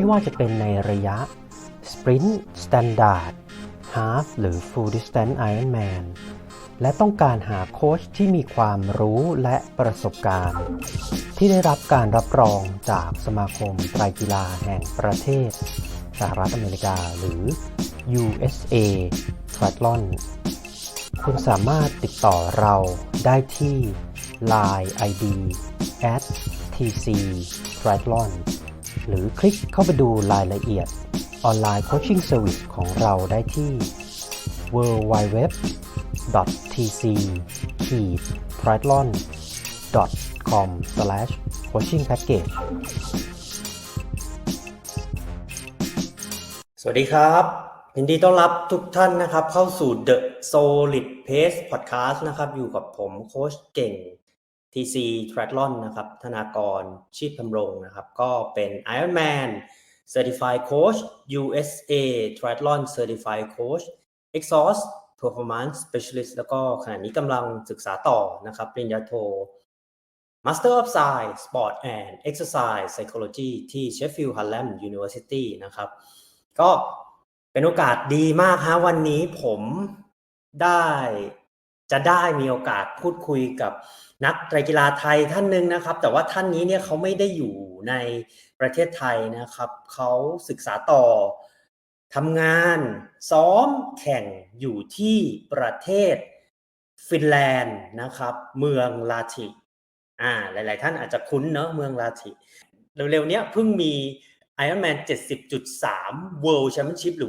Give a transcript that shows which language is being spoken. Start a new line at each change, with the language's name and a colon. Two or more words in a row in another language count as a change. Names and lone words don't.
Thai: ว่าจะเป็นในระยะ
English: Sprint Standard Half
Thai: หรือ
English: Full Distance Ironman
Thai: และต้องการหาโค้ชที่มีความรู้และประสบการณ์ที่ได้รับการรับรองจากสมาคมไตรกีฬาแห่งประเทศสหรัฐอเมริกาหรือ USA Triathlon คุณสามารถติดต่อเราได้ที่
English: Line ID
Thai: @tc-triathlon หรือคลิกเข้าไปดูรายละเอียด
English: online coaching service
Thai: ของเราได้ที่ www.tc-triathlon.com/coachingpackage ส วัสดีครับยินดีต้อนรับทุกท่านนะครับเข้าสู่ The Solid Pace Podcast นะครับอยู่กับ ผมโค้ชเก่ง TC Triathlon นะครับธนากรชีพธำรงนะครับก็เป็น
English: IRONMAN Certified Coach USA Triathlon Certified Coach Exhaust Performance Specialist
Thai: แล้วก็ขณะนี้กำลังศึกษาต่อนะครับปริญญาโท
English: Master of Science Sport and Exercise Psychology
Thai: ที่ Sheffield Hallam University นะครับก็เป็นโอกาสดีมากฮะวันนี้ผม จะได้มีโอกาสพูดคุยกับนักไตรกีฬาไทยท่านหนึ่งนะครับแต่ว่าท่านนี้เนี่ยเขาไม่ได้อยู่ในประเทศไทยนะครับเขาศึกษาต่อทำงานซ้อมแข่งอยู่ที่ประเทศฟินแลนด์นะครับเมืองลาทิหลายๆท่านอาจจะคุ้นเนอะเมืองลาทิเร็วๆเนี้ยเพิ่งมีIronman 70.3 World Championship หรือ